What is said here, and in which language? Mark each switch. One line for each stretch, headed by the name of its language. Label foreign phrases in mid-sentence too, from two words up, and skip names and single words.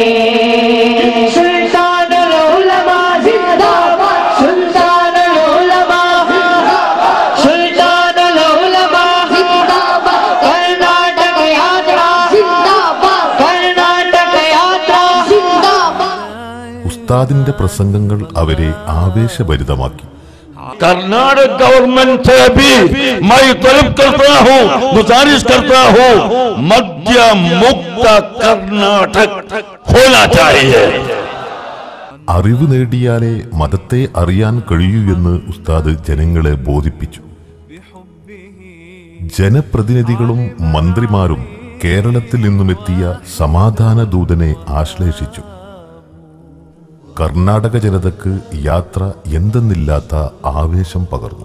Hindi: सुल्तानुल उलमा जिंदाबाद सुल्तानुल उलमा सुल्तानुल उलमा जिंदाबाद कर्नाटक यात्रा जिंदाबाद कर्नाटक यात्रा जिंदाबाद
Malayalam: ഉസ്താദിന്റെ പ്രസംഗങ്ങൾ അവരെ ആവേശഭരിതമാക്കി.
Hindi: कर्नाटक गवर्नमेंट से भी मैं तलब करता हूँ, गुजारिश करता हूँ, मद्य मुक्त कर्नाटक होना चाहिए.
Malayalam: അറിവ് നേടിയാലേ മതത്തെ അറിയാൻ കഴിയൂ എന്ന് ഉസ്താദ് ജനങ്ങളെ ബോധിപ്പിച്ചു. ജനപ്രതിനിധികളും മന്ത്രിമാരും കേരളത്തിൽ നിന്നുമെത്തിയ സമാധാന ദൂതനെ ആശ്ലേഷിച്ചു. കർണാടക ജനതക്ക് യാത്ര എന്തെന്നില്ലാത്ത ആവേശം പകർന്നു.